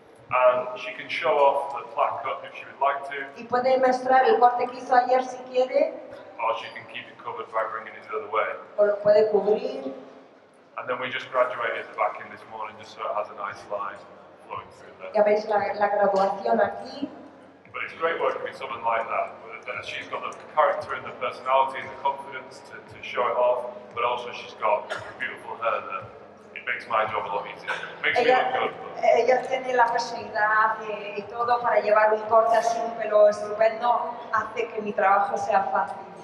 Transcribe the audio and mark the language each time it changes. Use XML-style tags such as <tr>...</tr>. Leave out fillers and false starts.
<en>And she can show off the flat cut if she would like to.</en> <es>Y puede mostrar el corte que hizo ayer si quiere.</es> <en>Or she can keep it covered by bringing it the other way.</en> <es>O lo puede cubrir.</es> <en>And then we just graduated the back in this morning just so it has a nice line flowing through there.</en> <es>Ya veis la graduación aquí.</es> <en>But it's great working with someone like that. She's got the character and the personality and the confidence to show it off, but also she's got beautiful hair that it makes my job a lot easier. It makes me look good.</en> <es>Ella tiene la personalidad y todo para llevar un corte así, un pelo estupendo, hace que mi trabajo sea fácil.</es>